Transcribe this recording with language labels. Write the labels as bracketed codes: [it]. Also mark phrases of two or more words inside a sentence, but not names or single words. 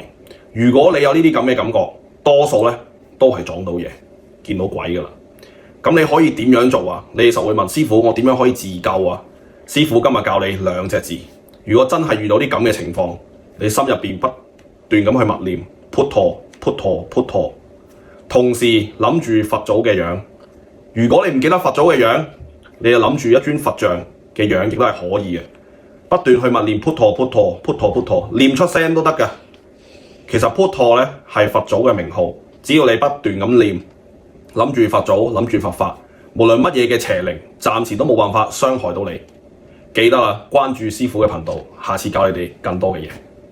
[yue] 如果你有呢啲咁嘅感覺，多數咧都係撞到嘢、見到鬼㗎啦。咁你可以點樣做啊？你哋實會問師傅，我點樣可以自救啊？師傅今日教你兩隻字。如果真係遇到啲咁嘅情況，你心入邊不斷咁去默念 [th] พุทโธพุทโธพุทโธ， [yue] 同時諗住佛祖嘅樣。如果你唔記得佛祖嘅樣，你就諗住一尊佛像嘅樣，亦都係可以嘅。不斷去默念 [th] พุทโธพุทโธพุทโธพุทโธ， [yue] 念出聲都得㗎。其實พุทโธ咧係佛祖嘅名號，只要你不斷咁念，諗住佛祖，諗住佛法，無論乜嘢嘅邪靈，暫時都冇辦法傷害到你。記得啦，關注師傅嘅頻道，下次教你哋更多嘅嘢。